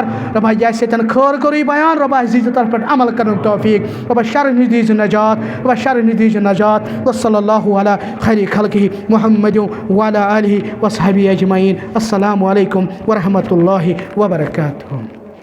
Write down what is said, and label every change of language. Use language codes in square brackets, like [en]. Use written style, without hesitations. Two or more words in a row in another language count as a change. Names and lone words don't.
[ks] रबा यस खैर करू बयान, रबा दीज तरफ पे अमल कर तौफीक, रबा शर नश दीज नजात, रबा शर नश दीज नजात। [ar] وصلى الله على خير خلقه محمد وعلى آله وصحبه أجمعين. السلام عليكم ورحمة الله وبركاته.